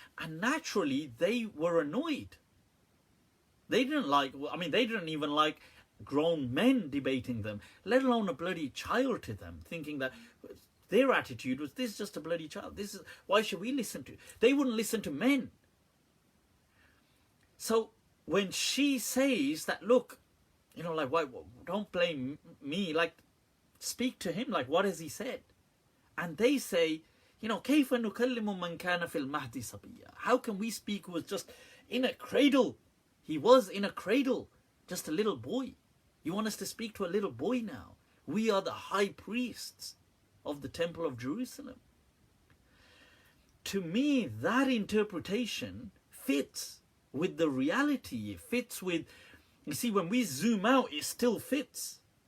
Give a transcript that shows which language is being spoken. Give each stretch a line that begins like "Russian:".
English: And naturally, they were annoyed. They didn't even like grown men debating them, let alone a bloody child to them, thinking that their attitude was, this is just a bloody child. Why should we listen to? They wouldn't listen to men. So when she says that, look, you know, like, why, don't blame me, like, speak to him, like, what has he said? And they say, you know,
Arabic: كيف نكلم من كان في المهد صبيا?
English: How can we speak who was just in a cradle? He was in a cradle, just a little boy. You want us to speak to a little boy now? We are the high priests of the Temple of Jerusalem. To me, that interpretation fits with the reality. It fits with, you see, when we zoom out, it still fits.